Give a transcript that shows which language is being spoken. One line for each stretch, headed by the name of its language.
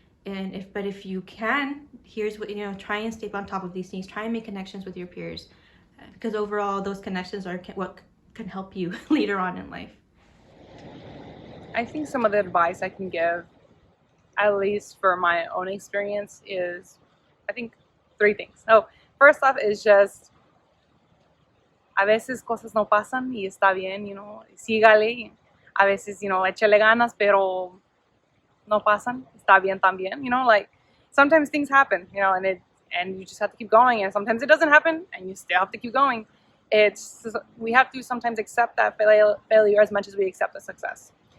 English: But if you can, here's what, try and stay on top of these things. Try and make connections with your peers, because overall those connections are what can help you later on in life. I think some of the advice I can give, at least for my own experience, is, I think, 3 things. So first off is just,
Spanish: a veces cosas no pasan y está bien, sígale. A veces, échale ganas, pero no pasan, está bien también.
English: Like, sometimes things happen, and you just have to keep going. And sometimes it doesn't happen, and you still have to keep going. We have to sometimes accept that failure as much as we accept the success.